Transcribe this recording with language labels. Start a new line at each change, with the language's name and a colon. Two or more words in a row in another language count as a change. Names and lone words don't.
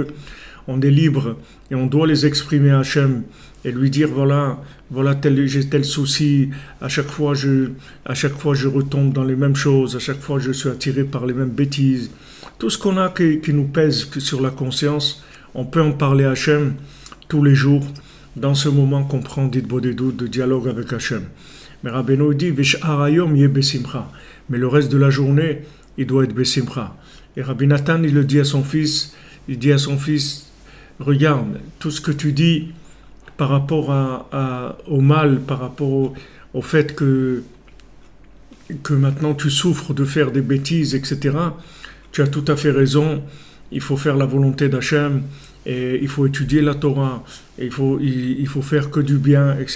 French: On est libre et on doit les exprimer à Hachem et lui dire voilà j'ai tel souci, à chaque fois je retombe dans les mêmes choses, à chaque fois je suis attiré par les mêmes bêtises. Tout ce qu'on a qui nous pèse sur la conscience, on peut en parler à Hachem tous les jours, dans ce moment qu'on prend d'Idbodedut, de dialogue avec Hachem.
Hebrew: Mais Rabbeinu dit ושאר היום יהיה בשמחה.
French: Mais le reste de la journée, il doit être besimcha. Et Rabbi Nathan, il dit à son fils, regarde, tout ce que tu dis par rapport au mal, par rapport au fait que maintenant tu souffres de faire des bêtises, etc., tu as tout à fait raison, il faut faire la volonté d'Hachem, et il faut étudier la Torah, et il faut faire que du bien, etc.